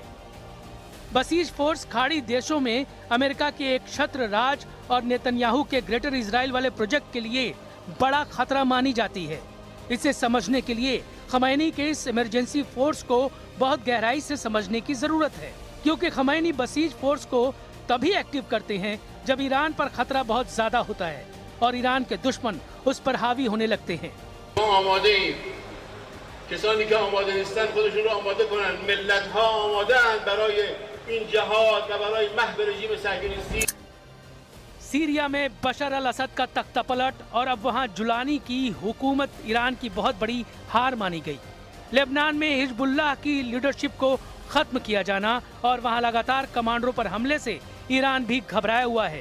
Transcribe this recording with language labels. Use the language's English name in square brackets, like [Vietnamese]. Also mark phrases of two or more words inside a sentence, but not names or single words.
[Hindi] बसीज फोर्स खाड़ी देशों में अमेरिका के एक छत्र राज और नेतन्याहू के ग्रेटर इजराइल वाले प्रोजेक्ट के लिए बड़ा खतरा मानी जाती है। इसे समझने के लिए खमैनी के इस इमरजेंसी फोर्स को बहुत गहराई से समझने की जरूरत है, क्योंकि खमैनी बसीज फोर्स को तभी एक्टिव करते हैं जब ईरान पर खतरा बहुत ज्यादा होता है और ईरान के दुश्मन उस पर हावी होने लगते हैं। [Persian] کسانی که آماده نیستن خودشون رو آماده کنن. ملت‌ها آماده‌اند برای این جهاد و برای محو رژیم صهیونیستی। [Hindi] सीरिया में बशर अल असद का तख्ता पलट और अब वहां जुलानी की हुकूमत ईरान की बहुत बड़ी हार मानी गई। लेबनान में हिजबुल्लाह की लीडरशिप को खत्म किया जाना और वहां लगातार कमांडरों पर हमले से ईरान भी घबराया हुआ है।